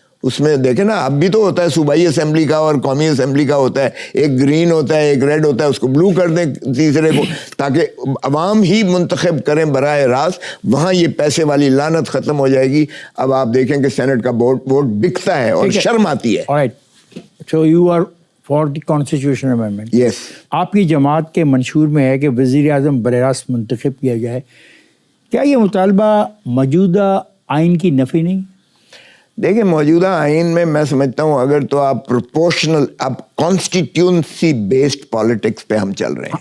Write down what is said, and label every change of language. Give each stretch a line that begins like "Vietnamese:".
Urdu: اس میں دیکھیں نا، اب بھی تو ہوتا ہے صوبائی اسمبلی کا اور قومی اسمبلی کا ہوتا ہے، ایک گرین ہوتا ہے، ایک ریڈ ہوتا ہے، اس کو بلو کر دیں تیسرے کو، تاکہ عوام ہی منتخب کریں براہ راست. وہاں یہ پیسے والی لعنت ختم ہو جائے گی. اب آپ دیکھیں کہ سینٹ کا ووٹ بکتا ہے اور شرم آتی ہے.
English: So you are for the constitution amendment. Yes.
Urdu: آپ کی جماعت کے منشور میں ہے کہ وزیر اعظم براہ راست منتخب کیا جائے. کیا یہ مطالبہ موجودہ آئین کی نفی نہیں؟ دیکھیں، موجودہ آئین میں سمجھتا ہوں اگر تو آپ پروپورشنل، اب کانسٹیٹیونسی بیسڈ پالیٹکس پہ ہم چل رہے ہیں.